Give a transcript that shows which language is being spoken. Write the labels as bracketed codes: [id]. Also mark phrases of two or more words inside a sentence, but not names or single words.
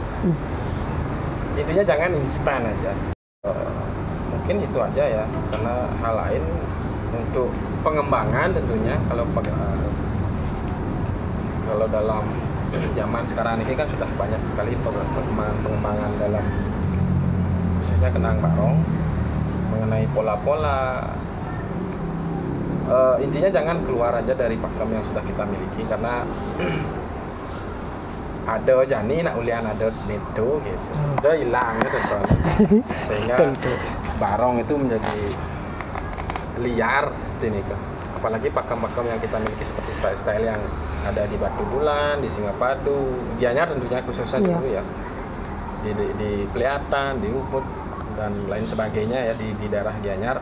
[id] Intinya jangan instan aja. Mungkin itu aja ya, karena hal lain untuk pengembangan tentunya kalau dalam zaman sekarang ini kan sudah banyak sekali pengembangan dalam khususnya kenang barong mengenai pola-pola. Intinya jangan keluar aja dari pakem yang sudah kita miliki, karena ada [ban] jani nak ulian ada neto [id] gitu, itu hilang gitu kan. Sehingga barong itu menjadi liar seperti ini kan. Apalagi pakem-pakem yang kita miliki seperti style-style yang ada di Batu Bulan, di Singapadu, Gianyar tentunya khususnya dulu ya, di Peliatan, di Ubud dan lain sebagainya ya, di daerah Gianyar.